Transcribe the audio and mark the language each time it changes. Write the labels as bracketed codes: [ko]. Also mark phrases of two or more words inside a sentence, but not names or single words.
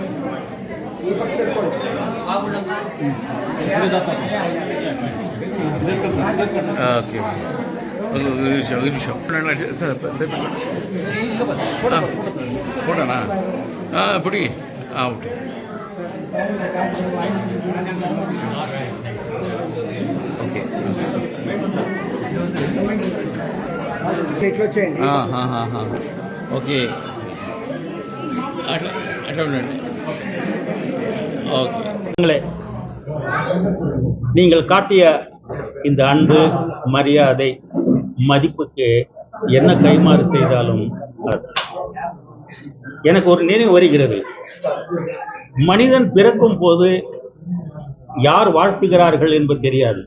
[ta] ஓகே ஒரு நிமிஷம் போட்டோண்ணா பிடி ஓகே ஓகே ఓకే [te] అట్లా ఉండండి ஓகே. [ta] நீங்கள் காட்டிய இந்த அன்பு, மரியாதை, மதிப்புக்கு என்ன கைமாறு செய்தாலும் எனக்கு ஒரு நினைவு வருகிறது. மனிதன் பிறக்கும் போது யார் வாழ்த்துகிறார்கள் என்பது தெரியாது.